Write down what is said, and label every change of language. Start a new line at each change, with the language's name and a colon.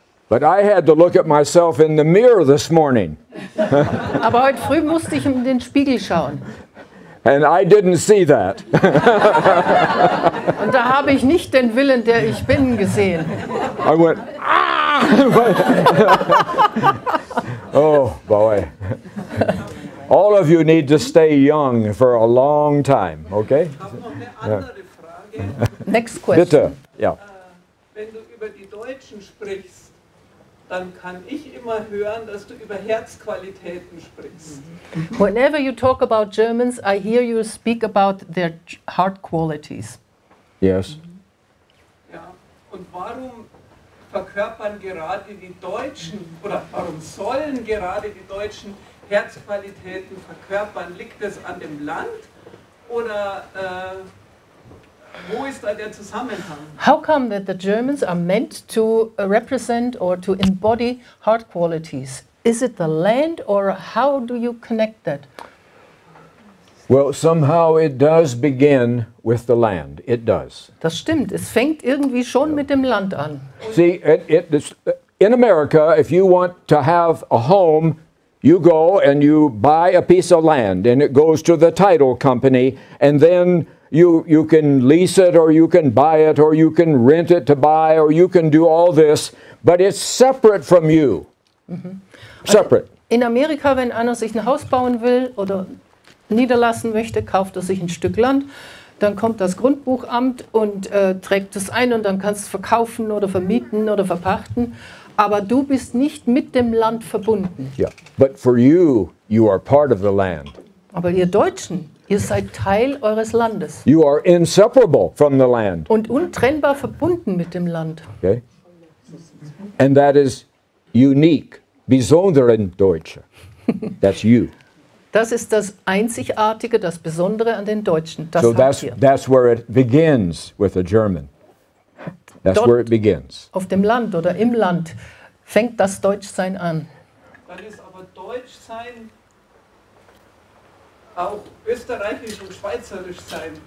English: But I had to look at myself in the mirror this morning,
German: Aber heute früh musste ich in den Spiegel schauen.
English: and I didn't see that.
German: Und da habe ich nicht den Willen, der ich bin, gesehen.
English: I went, ah! Oh, boy. All of you need to stay young for a long time, okay?
German: Ich habe noch eine andere Frage.
English: Next question.
German: Bitte. Ja. Wenn du über die Deutschen sprichst, dann kann ich immer hören, dass du über Herzqualitäten sprichst.
English: Whenever you talk about Germans, I hear you speak about their heart qualities. Yes.
German: Ja. Und warum verkörpern gerade die Deutschen oder warum sollen gerade die Deutschen Herzqualitäten verkörpern? Liegt es an dem Land oder wo ist da der Zusammenhang?
English: How come that the Germans are meant to represent or to embody heart qualities? Is it the land or how do you connect that? Well, somehow it does begin with the land. It does.
German: Das stimmt, es fängt irgendwie schon mit dem Land an.
English: See, in America, if you want to have a home, you go and you buy a piece of land, and it goes to the title company, and then you can lease it, or you can buy it, or you can rent it to buy, or you can do all this, but it's separate from you. Separate.
German: In Amerika, wenn einer sich ein Haus bauen will oder niederlassen möchte, kauft er sich ein Stück Land, dann kommt das Grundbuchamt und trägt es ein und dann kannst du es verkaufen oder vermieten oder verpachten. Aber du bist nicht mit dem Land verbunden.
English: Yeah. But for you, you are part of the land.
German: Aber ihr Deutschen, ihr seid Teil eures Landes
English: You are inseparable from the land.
German: und untrennbar verbunden mit dem Land.
English: Okay? And that is unique.
German: Besonderen Deutsche.
English: That's you.
German: Das ist das Einzigartige, das Besondere an den Deutschen. Das
English: So
German: habt ihr.
English: that's where it begins with a German. That's
German: Dort-
English: where it begins.
German: Auf dem Land oder im Land fängt das Deutschsein an. Dann ist aber Deutschsein auch österreichisch und schweizerisch sein.